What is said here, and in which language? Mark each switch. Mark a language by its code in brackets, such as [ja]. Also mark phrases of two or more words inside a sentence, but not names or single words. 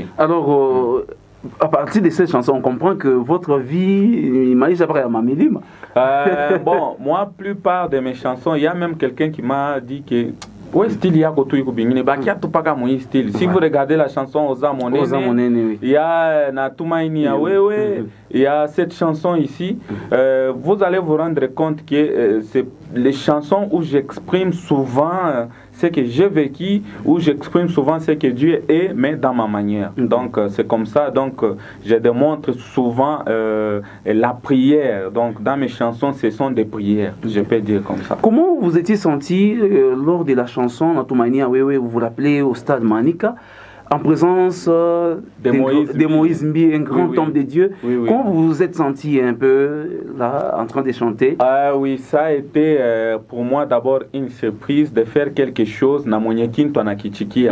[fr] Alors, à partir de cette chanson, on comprend que votre vie, bon, moi, plupart de mes chansons, il y a même quelqu'un qui m'a dit que style si vous regardez la chanson Oza Monene, il y a Natumaini ya wewe, il y a cette chanson ici, vous allez vous rendre compte que c'est les chansons où j'exprime souvent ce que j'ai vécu, où j'exprime souvent ce que Dieu est, mais dans ma manière. Donc c'est comme ça, donc je démontre souvent la prière. Donc dans mes chansons, ce sont des prières, je peux dire comme ça. Comment vous étiez senti lors de la chanson Natumaini ya wewe, vous vous rappelez au stade Manika, en présence de Moïse Mbi, un grand homme de Dieu? Comment vous vous êtes senti un peu là, en train de chanter? Oui, ça a été pour moi d'abord une surprise de faire quelque chose na Monyekinto na Kichikia.